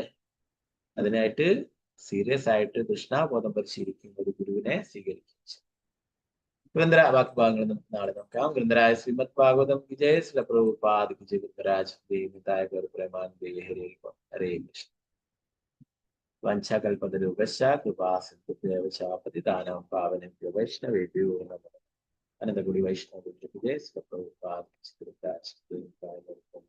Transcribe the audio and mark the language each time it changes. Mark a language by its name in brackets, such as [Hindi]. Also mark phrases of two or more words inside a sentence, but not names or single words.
[Malayalam] അതിനായിട്ട് സീരിയസ് ആയിട്ട് കൃഷ്ണാബോധം പരിശീലിക്കുന്ന ഒരു ഗുരുവിനെ സ്വീകരിക്കും. ഗ്രന്ഥ ബാക്കി ഭാഗങ്ങൾ നമുക്ക് നാളെ നോക്കാം. [Sanskrit] ഗ്രന്ഥരായ ശ്രീമദ് ഭാഗവതം വിജയ ശ്രീ പ്രഭുപാദ് വിജയ ഗ്രന്ഥരാജ് ദേവിതായകർ പ്രേമാനന്ദേ ഹരേ ഹരേ കൃഷ്ണ. വഞ്ചകൽപതരൂപശ്ച കൃപാസിന്ധുഭ്യവ ച പതിതാനാം പാവനേഭ്യോ വൈഷ്ണവേഭ്യോ നമഃ. അനന്തകുടി വൈഷ്ണവ വിജയ ശ്രീ പ്രഭുപാദ് ഗ്രന്ഥരാജ് ദേവിതായകർ